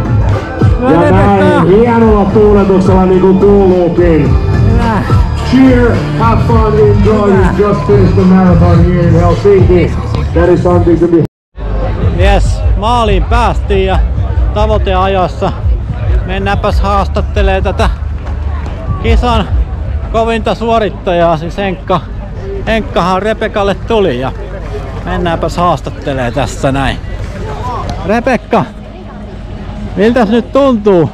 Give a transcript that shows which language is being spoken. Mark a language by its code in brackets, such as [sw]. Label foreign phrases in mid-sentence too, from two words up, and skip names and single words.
[fi] Ja näin hienolla tuuletuksella niinku kuuluukin. [en] Cheer, have fun, enjoy. You just finished the marathon here in Helsinki. That is something to be. Yes, [fi] maaliin päästiin ja tavoiteajassa. Mennäänpäs haastattelee tätä kisan kovinta suorittajaa, siis Henkkahan Rebekalle tuli ja mennäänpäs haastattelee tässä näin. Rebekka, miltäs nyt tuntuu?